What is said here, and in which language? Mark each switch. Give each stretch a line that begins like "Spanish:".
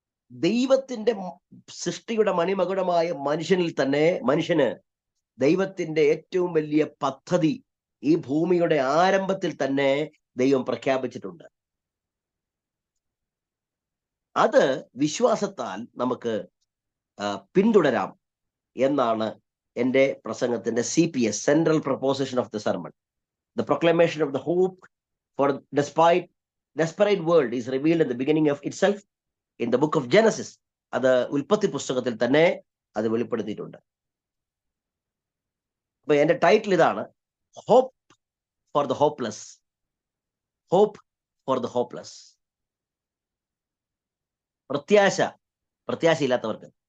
Malayalam: ദൈവത്തിന്റെ സൃഷ്ടിയുടെ മണിമകുടമായ മനുഷ്യന് ദൈവത്തിന്റെ ഏറ്റവും വലിയ പദ്ധതി ഈ ഭൂമിയുടെ ആരംഭത്തിൽ തന്നെ ദൈവം പ്രഖ്യാപിച്ചിട്ടുണ്ട്. അത് വിശ്വാസത്താൽ നമുക്ക് പിന്തുടരാം എന്നാണ് എൻ്റെ പ്രസംഗത്തിന്റെ CPS,
English: Central proposition of the sermon. The proclamation of the hope for desperate world is revealed in the beginning of itself in the book of Genesis.
Malayalam: അത് ഉൽപ്പത്തി പുസ്തകത്തിൽ തന്നെ അത് വെളിപ്പെടുത്തിയിട്ടുണ്ട്. അപ്പൊ എന്റെ ടൈറ്റിൽ ഇതാണ്,
English: Hope for the hopeless. Hope for the hopeless.
Malayalam: പ്രത്യാശയില്ലാത്തവർക്ക്.